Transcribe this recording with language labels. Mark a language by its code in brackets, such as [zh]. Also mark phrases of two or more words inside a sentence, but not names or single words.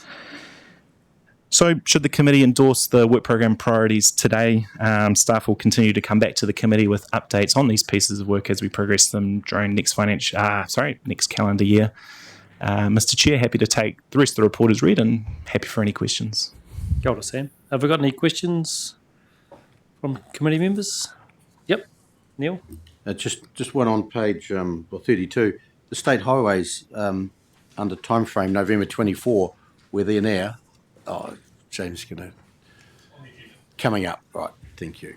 [en] So should the committee endorse the work program priorities today, staff will continue to come back to the committee with updates on these pieces of work as we progress them during next calendar year. Mr. Chair, happy to take the rest of the report as read and happy for any questions. [mi] Kia ora, Sam. [en] Have we got any questions from committee members? Yep. Neil? Just one on page 32. The state highways under time frame November 24, were there now? Oh, James coming up. Right, thank you.